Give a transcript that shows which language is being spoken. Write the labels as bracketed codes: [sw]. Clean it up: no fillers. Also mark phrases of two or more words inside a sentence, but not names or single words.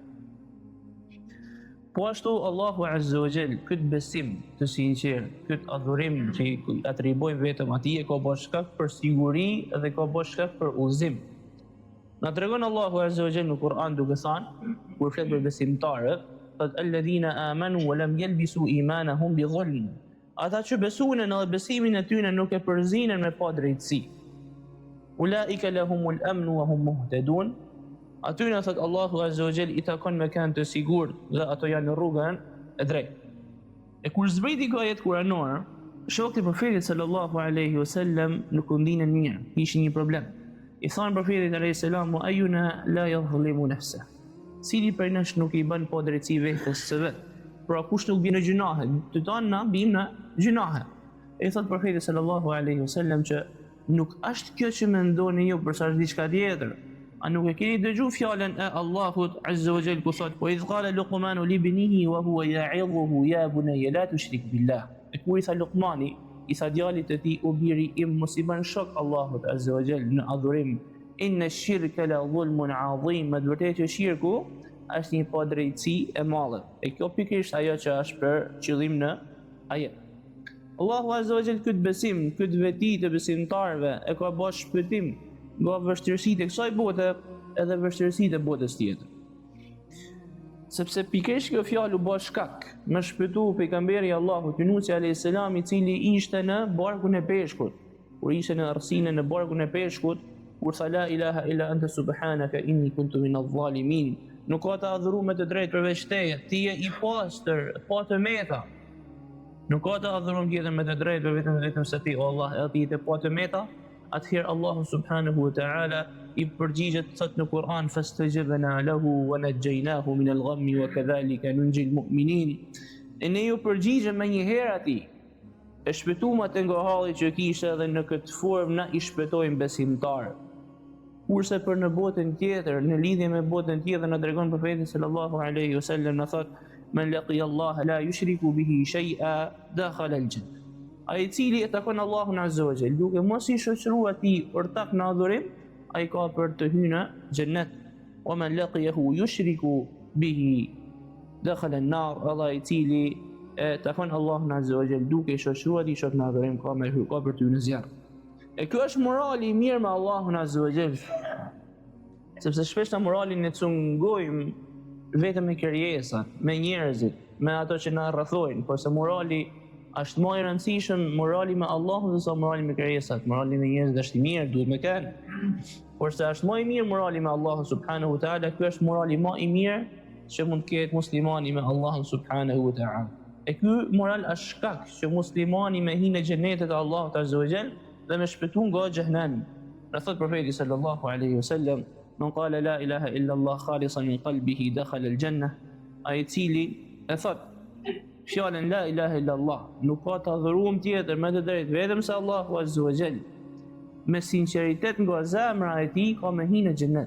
[sq] Po ashtu Allahu [ar] عز وجل, [sq] këtë besim të sinqert, këtë adhurim që i atribojmë vetëm atij, ka bërë shkak për siguri dhe ka bërë shkak për udhëzim. Na tregon Allahu [ar] عز وجل [sq] në Kur'an duke thënë, kur flet për besimtarët, thot [ar] الذين آمنوا ولم يلبسوا إيمانهم بظلم. [sq] Ata që besojnë në besimin e tyre nuk e përzinën me pa drejtësi. [ar] أولئك لهم الأمن وهم مهتدون. [sq] Atyre thot Allahu [ar] عز وجل [sq] i takon me kanë të sigurt dhe ato janë në rrugën e drejtë. E kur zbriti kjo ajet kuranore, shokët e Profetit [ar] صلى الله عليه وسلم [sq] nuk u ndinën mirë, kishin një problem. I thanë Profetit [ar] عليه السلام: "أينا لا يظلم نفسه." [sq] Cili prej nesh nuk i bën pa drejtësi vetes së vet? Pra kush nuk bën në gjunahe? Të tanë na bim në gjunahe. E thot Profeti [ar] صلى الله عليه وسلم [sq] që nuk është kjo që mendoni ju përsa është diçka tjetër. A nuk e keni dëgju fjalën e Allahut [ar] عز وجل [sq] ku thot: [ar] "وإذ قال لقمان لابنه وهو يعظه يا بني لا تشرك بالله." [sq] E kur i tha Luqmani, i tha djalit të tij: "O biri im, mos i bën shok Allahut [ar] عز وجل [sq] në adhurim. [ar] إن الشرك لظلم عظيم." [sq] Me vërtetë që shirku është një padrejtësi e madhe. E kjo pikërisht ajo që është për qëllim në ajet. Allahu [ar] عز وجل [sq] këtë besim, këtë veti të besimtarëve e ka bërë shpëtim nga vështirësitë e kësaj bote edhe vështirësitë e botës tjetër. Sepse pikërisht kjo fjalë u bë shkak me shpëtu pejgamberi Allahut Yunusi [ar] عليه السلام, [sq] i cili ishte në barkun e peshkut. Kur ishte në arsinë në barkun e peshkut, kur tha [ar] لا إله إلا أنت سبحانك إني كنت من الظالمين. [sq] Nuk ka të adhuru me të drejtë përveç teje, ti je i pastër, pa të meta. Nuk ka të adhuru tjetër me të drejtë vetëm se ti, o Allah, e ti të pa të meta. Atëherë Allahu [ar] سبحانه وتعالى [sq] i përgjigjet thot në Kur'an: [ar] "فاستجبنا له ونجيناه من الغم وكذلك ننجي المؤمنين." [sq] E ne ju përgjigjem më një herë atij e shpëtuam atë nga halli që kishte dhe në këtë formë na i shpëtojmë besimtarë. Kurse për në botën tjetër, në lidhje me botën tjetër, na tregon profeti [ar] صلى الله عليه وسلم, [sq] na thot: [ar] "من لقي الله لا يشرك به شيئا دخل الجنة." [sq] Ai i cili e takon Allahun [ar] عز وجل, [sq] duke mos i shoqëruar atij ortak në adhurim, ai ka për të hyrë në xhennet. [ar] "ومن لقيه يشرك به دخل النار." [sq] Allah i cili e takon Allahun [ar] عز وجل [sq] duke i shoqëruar atij shok në adhurim, ka për të hyrë në zjarr. E kjo është morali i mirë me Allahun [ar] عز وجل. [sq] Sepse shpesh në moralin e cungojmë vetëm me krijesat, me njerëzit, me ato që na rrethojnë, por se morali është më i rëndësishëm, morali me Allahun se sa morali me krijesat. Morali me njerëzit është i mirë, duhet me kanë. Por se është më i mirë morali me Allahun [ar] سبحانه وتعالى, [sq] ky është morali më i mirë që mund të ketë muslimani me Allahun [ar] سبحانه وتعالى. [sq] E ky moral është shkak që muslimani me hinë në xhenetet e Allahut [ar] عز وجل [sq] dhe me shpëtu nga xhehenami. Në thot profeti [ar] صلى الله عليه وسلم: "من قال لا إله إلا الله خالصا من قلبه دخل الجنة." [sq] Ai i cili e thot fjalën [ar] لا إله إلا الله, [sq] nuk ka të adhuruar tjetër me të drejtë vetëm se Allahu [ar] عز وجل, [sq] me sinqeritet nga zemra e tij, ka me hinë në xhenet.